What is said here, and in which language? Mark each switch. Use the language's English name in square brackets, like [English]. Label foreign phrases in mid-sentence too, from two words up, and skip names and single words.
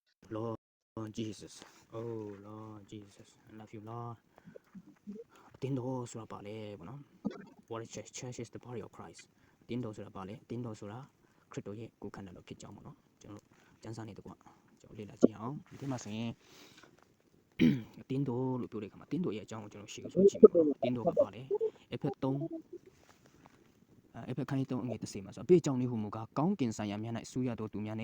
[English] Lord Jesus. Oh Lord Jesus. I love you, Lord. [Burmese] တင်းတော်ဆိုတာပါလေပေါ့နော် [English] What is church is the body of Christ [Burmese] တင်းတော်ဆိုတာပါလေတင်းတော်ဆိုတာခရစ်တော်ရဲ့ကိုယ်ခန္ဓာတော်ဖြစ်ကြောင်းပေါ့နော်ကျွန်တော်ကျမ်းစာနေတကွကျွန်တော်လေ့လာကြည့်အောင်ဒီမှာဆိုရင်တင်းတော်လို့ ပြောတဲ့အခါမှာတင်းတော်ရဲ့အကြောင်းကိုကျွန်တော်ရှေ့ဆိုကြည့်မယ်ပေါ့နော်တင်းတော်ကပါလေအဖက်3အဖက်ခိုင်း3အငယ်30မှာဆိုအပြည့်အကြောင်းလေးဟူမူကားကောင်းကင်ဆိုင်ရာများ၌ဆူရတော်သူများ